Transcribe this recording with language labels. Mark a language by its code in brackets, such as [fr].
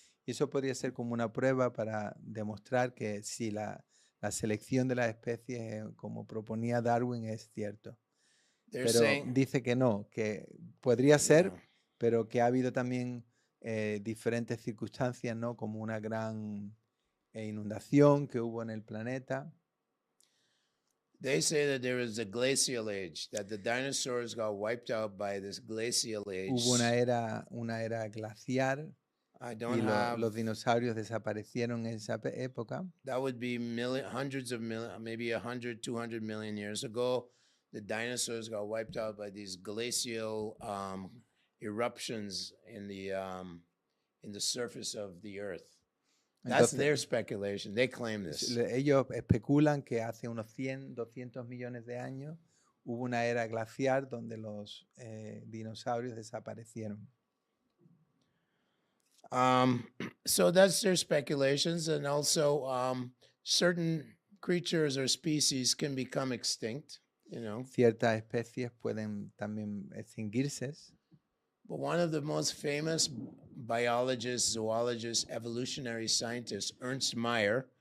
[es] Y eso podría ser como una prueba para demostrar que sí, la selección de las especies, como proponía Darwin, es cierto. Pero dice que no, que podría ser, [en] Yeah. [es] pero que ha habido también diferentes circunstancias, ¿no? Como una gran inundación que hubo en el planeta. [en] They say that there was a glacial age, that the dinosaurs got wiped out by this glacial age. [es] Hubo una era glaciar [en] I [es] y [en] don't have. [es] los dinosaurios desaparecieron en esa época. [en] That would be hundreds of million, maybe 100, 200 million years ago. The dinosaurs got wiped out by these glacial eruptions in the surface of the earth. That's their speculation. They claim this. [es] Ellos especulan que hace unos 100, 200 millones de años hubo una era glaciar donde los dinosaurios desaparecieron. [en] So that's their speculations, and also certain creatures or species can become extinct. [es] Ciertas especies pueden también extinguirse. [en] But one of the most famous biologists, zoologists, evolutionary scientists, Ernst Mayr.